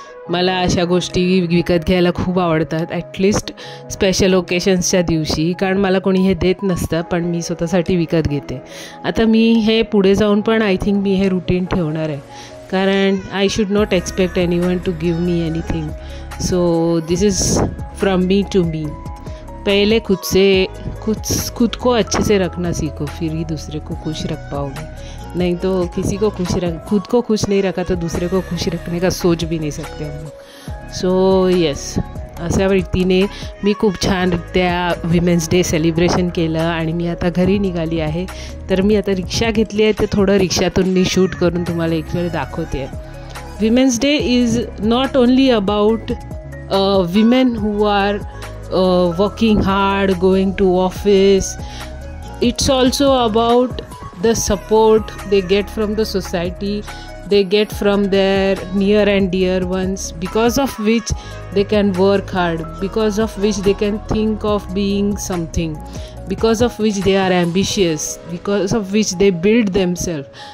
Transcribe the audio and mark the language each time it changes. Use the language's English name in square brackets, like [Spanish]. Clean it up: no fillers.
[Marathi] मला अशा गोष्टी विकत घ्यायला खूप आवडतात, ॲटलिस्ट स्पेशल ओकेशन्सच्या दिवशी, कारण मला कोणी हे देत नसतं, पण मी स्वतःसाठी विकत घेते. आता मी हे पुढे जाऊन पण आय थिंक मी हे रुटीन ठेवणार आहे, कारण [English] I should not expect anyone to give me anything. So this is from me to me. [Hindi] पहले खुद को अच्छे से रखना सीखो, फिर ही दूसरे को खुश रख पाओगे. नहीं तो खुद को खुश नहीं रखा तो दूसरे को खुश रखने का सोच भी नहीं सकते हम लोग. [Marathi] सो येस, अशा रीतीने मी खूप छानरित्या विमेन्स डे सेलिब्रेशन केलं आणि मी आता घरी निघाली आहे. तर मी आता रिक्षा घेतली आहे, तर थोडं रिक्षातून मी शूट करून तुम्हाला एक वेळ दाखवते आहे. [English] Women's Day is not only about women who are working hard, going to office. It's also about the support they get from the society, they get from their near and dear ones, because of which they can work hard, because of which they can think of being something, because of which they are ambitious, because of which they build themselves.